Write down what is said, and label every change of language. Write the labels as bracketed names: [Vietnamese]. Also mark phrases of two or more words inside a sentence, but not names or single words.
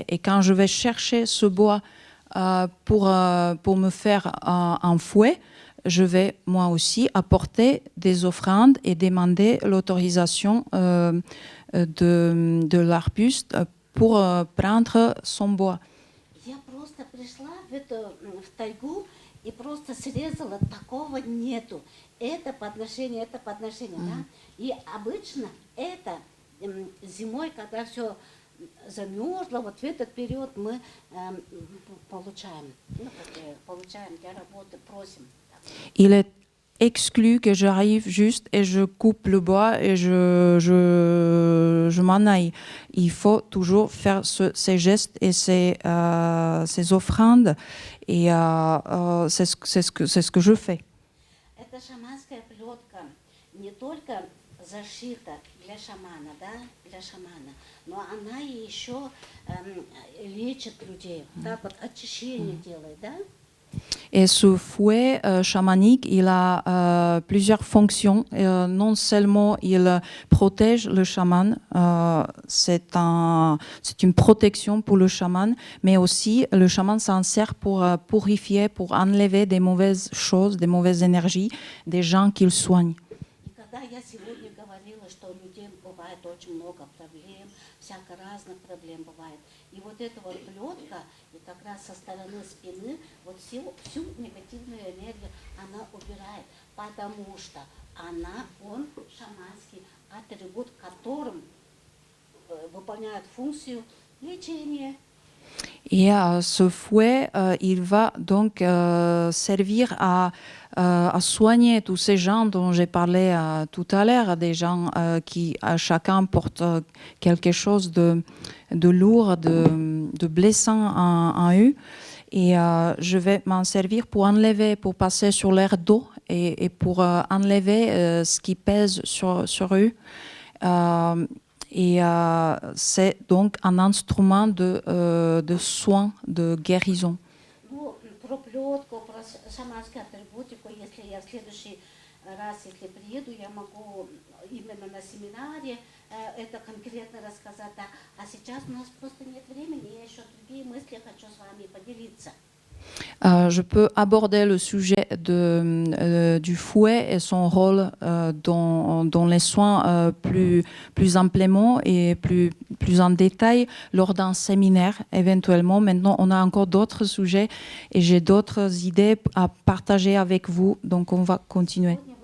[French] Et quand je vais chercher ce bois pour me faire un fouet, je vais moi aussi apporter des offrandes et demander l'autorisation de l'arbuste pour prendre son bois. [Russian] Я просто пришла в тайгу и просто срезала, такого нету. Это подношение, да? И обычно это зимой, когда все замерзло, вот в этот период мы получаем, получаем для работы, просим. [French] Il est exclu que j'arrive juste et je coupe le bois et je m'en aille. Il faut toujours faire ces gestes et ces offrandes et c'est ce que je fais. [Russian] Эта шаманская плетка не только зашита для шамана, да, для шамана, но она еще лечит людей, так вот очищение делает, да? [French] Et ce fouet chamanique, il a plusieurs fonctions. Non seulement il protège le chaman, c'est une protection pour le chaman, mais aussi le chaman s'en sert pour purifier, pour enlever des mauvaises choses, des mauvaises énergies des gens qu'il soigne. [Russian] И когда я сегодня говорила, что у людей бывает очень много проблем, всяко разных проблем бывает, и вот эта вот плетка, и как раз со стороны спины, вот всю негативную энергию она убирает, потому что он шаманский атрибут, которым выполняет функцию лечения. [French] Et ce fouet, il va donc servir à soigner tous ces gens dont j'ai parlé tout à l'heure, des gens qui chacun porte quelque chose de lourd, de blessant en eux. Et je vais m'en servir pour enlever, pour passer sur l'air d'eau et pour enlever ce qui pèse sur eux. Et c'est donc un instrument de soin, de guérison. [Russian] Ну, про плетку, про шаманскую атрибутику, если я в следующий раз, если приеду, я могу именно на семинаре это конкретно рассказать. Да. А сейчас у нас просто нет времени, я еще другие мысли хочу с вами поделиться. [French] Je peux aborder le sujet du fouet et son rôle dans les soins plus amplement et plus en détail lors d'un séminaire éventuellement. Maintenant, on a encore d'autres sujets et j'ai d'autres idées à partager avec vous, donc on va continuer.